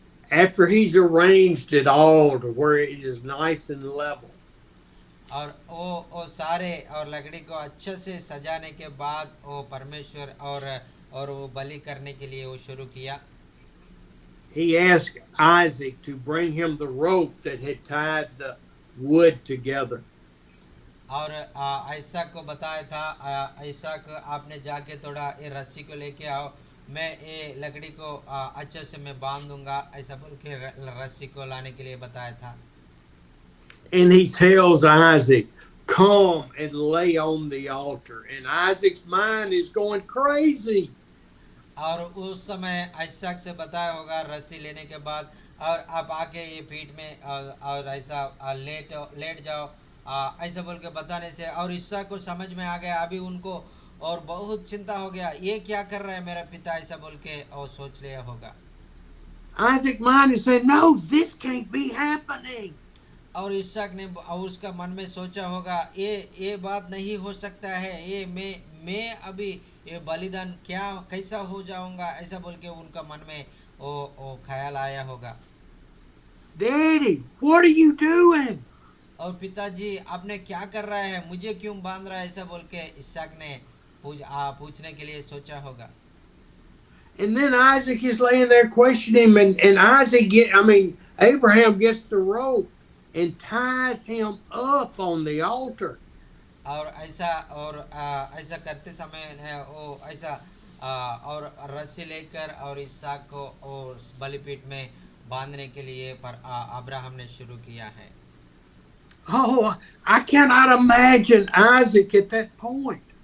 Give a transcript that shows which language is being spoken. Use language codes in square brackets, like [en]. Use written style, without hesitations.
[en] After he's arranged it all to where it is nice and level, [hi] और वो सारे और लकड़ी को अच्छे से सजाने के बाद वो परमेश्वर और वो बलि करने के लिए वो शुरू किया। [en] he asked Isaac to bring him the rope that had tied the wood together. [hi] और इसहाक को बताया था, इसहाक आपने जाके थोड़ा ये रस्सी को लेके आओ, मैं ये लकड़ी को अच्छे से मैं बांध दूंगा, ऐसा बोल के रस्सी को लाने के लिए बताया था। [en] And he tells Isaac, come and lay on the altar. And Isaac's mind is going crazy. [hi] और उस समय इसहाक से बताया होगा रस्सी लेने के बाद, और आप आके ये पीठ में और ऐसा लेट जाओ, ऐसा बोल के बताने से और इसहाक को समझ में आ गया अभी उनको, और बहुत चिंता हो गया, ये क्या कर रहा है मेरा पिता, ऐसा बोल के और सोच लिया होगा। [en] Isaac's mind is saying, no, this can't be happening. [hi] और इसहाक ने और उसका मन में सोचा होगा, ये बात नहीं हो सकता है, ये मैं अभी ये बलिदान क्या कैसा हो जाऊंगा, ऐसा बोल के उनका मन में वो ख्याल आया होगा। [en] Daddy, what are you doing? [hi] और पिताजी आपने क्या कर रहा है, मुझे क्यों बांध रहा है, ऐसा बोल के इसहाक ने पूछने के लिए सोचा होगा। [en] And then Isaac is laying there questioning him, and Abraham gets the rope and ties him up on the altar. [hi] और ऐसा करते समय वो ऐसा और रस्सी लेकर और इसहाक को उस बलिपीठ में बांधने के लिए अब्राहम ने शुरू किया है। [en] Oh, I cannot imagine Isaac at that point.